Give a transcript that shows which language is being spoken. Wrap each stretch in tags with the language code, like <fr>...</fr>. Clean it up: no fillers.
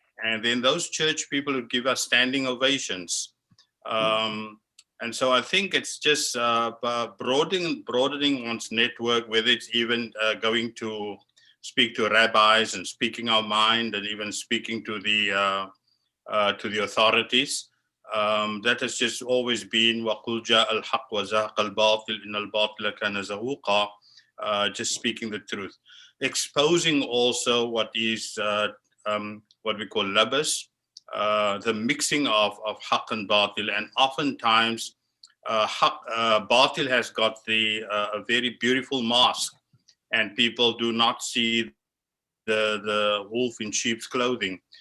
<en>And then those church people would give us standing ovations. And so I think it's just broadening one's network, whether it's even going to speak to rabbis and speaking our mind, and even speaking to the authorities. That has just always been</en> <ar>وَقُلْ جَاءَ الْحَقُّ وَزَهَقَ الْبَاطِلُ إِنَّ الْبَاطِلَ كَانَ زَهُوقًا.</ar> <en>Just speaking the truth. Exposing also what is what we call labas, the mixing of haqq and batil. And oftentimes batil has got a very beautiful mask, and people do not see the wolf in sheep's clothing.</en>